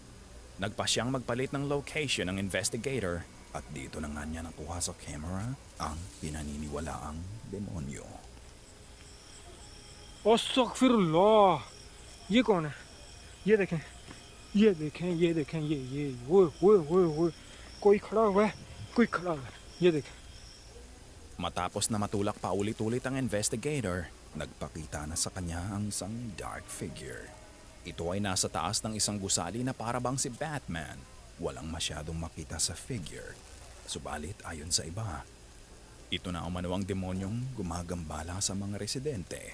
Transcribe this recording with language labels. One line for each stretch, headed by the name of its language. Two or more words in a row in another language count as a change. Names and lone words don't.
Filipino: Nagpa siyang magpalit ng location ng investigator at dito na nga niya nakuha sa camera ang pinaniniwalaang demonyo.
Hindi: अस्तगफिरुल्लाह ये कौन है ये देखें ये देखें ये देखें ये ओए ओए ओए ओए कोई खड़ा हुआ है ये देखें
Filipino: Matapos na matulak pa ulit-ulit ang investigator, nagpakita na sa kanya ang isang
English: dark figure.
Filipino: Ito ay nasa taas ng isang gusali na parabang si Batman. Walang masyadong makita sa figure. Subalit ayon sa iba, ito na umano ang demonyong gumagambala sa mga residente.